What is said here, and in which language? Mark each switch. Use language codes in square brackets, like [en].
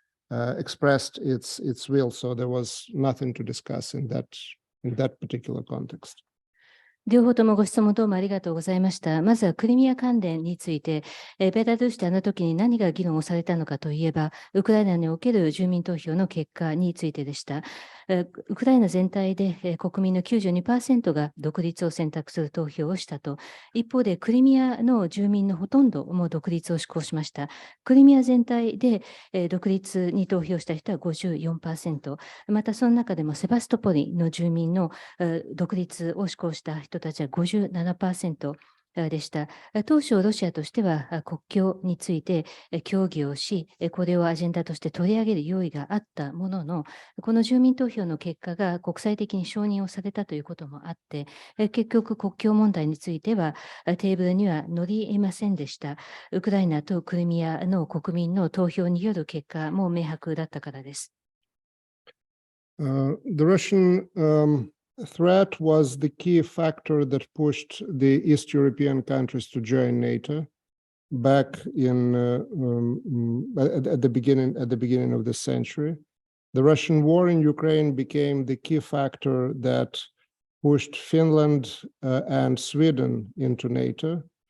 [en] expressed its will. So there was nothing to discuss in that particular context. [ja] 両方ともご質問どうもありがとうございました。まずはクリミア関連について、ベラルーシであの時に何が議論をされたのかといえば、ウクライナにおける住民投票の結果についてでした。ウクライナ全体で国民の 92% が独立を選択する投票をしたと。一方でクリミアの住民のほとんども独立を志向しました。クリミア全体で独立に投票した人は 54%。またその中でもセバストポリの住民の独立を志向した人たちは 57% でした。当初、ロシアとしては国境について協議をし、これをアジェンダとして取り上げる用意があったものの、この住民投票の結果が国際的に承認をされたということもあって、結局国境問題についてはテーブルには乗り得ませんでした。ウクライナとクリミアの国民の投票による結果も明白だったからです。 [en] The Russian threat was the key factor that pushed the East European countries to join NATO back in at the beginning of this century. The Russian war in Ukraine became the key factor that pushed Finland and Sweden into NATO.